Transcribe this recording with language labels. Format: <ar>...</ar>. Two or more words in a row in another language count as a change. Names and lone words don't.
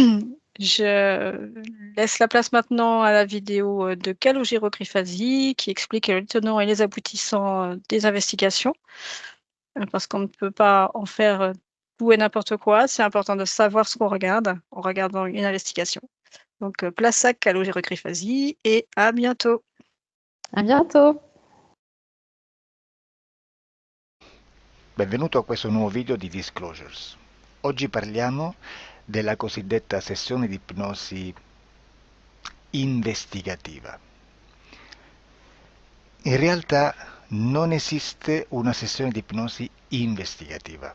<fr>je laisse la place maintenant à la vidéo de Calogero Grifasi qui explique les tenants et les aboutissants des investigations. Parce qu'on ne peut pas en faire tout et n'importe quoi. C'est important de savoir ce qu'on regarde en regardant une investigation. Donc, place à Calogero Grifasi et à bientôt. À bientôt.</fr> <it>Benvenuto a questo nuovo video di Disclosures. Oggi parliamo della cosiddetta sessione di ipnosi investigativa. In realtà non esiste una sessione di ipnosi investigativa.</it>